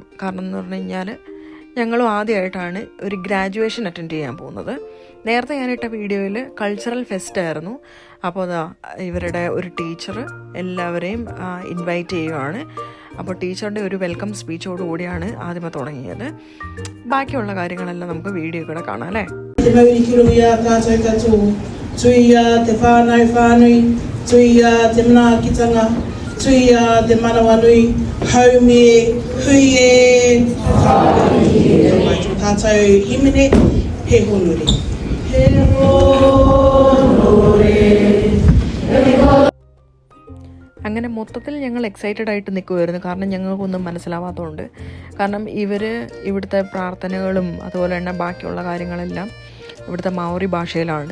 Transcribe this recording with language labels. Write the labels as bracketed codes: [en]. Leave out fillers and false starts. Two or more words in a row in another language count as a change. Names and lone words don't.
[ml] കാരണം എന്ന് പറഞ്ഞു കഴിഞ്ഞാൽ ഞങ്ങളും ആദ്യമായിട്ടാണ് ഒരു [en] graduation attend [ml] ചെയ്യാൻ പോകുന്നത്. നേരത്തെ ഞാനിട്ട വീഡിയോയിൽ [en] cultural fest [ml] ആയിരുന്നു. അപ്പോൾ അതാ ഇവരുടെ ഒരു ടീച്ചർ എല്ലാവരെയും ഇൻവൈറ്റ് ചെയ്യുകയാണ്. അപ്പോൾ ടീച്ചറുടെ ഒരു [en] welcome speech [ml] ആദ്യമേ തുടങ്ങിയത്. ബാക്കിയുള്ള കാര്യങ്ങളെല്ലാം നമുക്ക് വീഡിയോ കൂടെ കാണാം അല്ലേ. [mi] Tuia de manawanui haumi huie tātou imene he honore [ml] അങ്ങനെ മൊത്തത്തിൽ ഞങ്ങൾ എക്സൈറ്റഡ് ആയിട്ട് നിൽക്കുമായിരുന്നു. കാരണം ഞങ്ങൾക്കൊന്നും മനസ്സിലാവാത്തതുകൊണ്ട്. കാരണം ഇവിടുത്തെ പ്രാർത്ഥനകളും അതുപോലെ തന്നെ ബാക്കിയുള്ള കാര്യങ്ങളെല്ലാം ഇവിടുത്തെ മാവോറി ഭാഷയിലാണ്.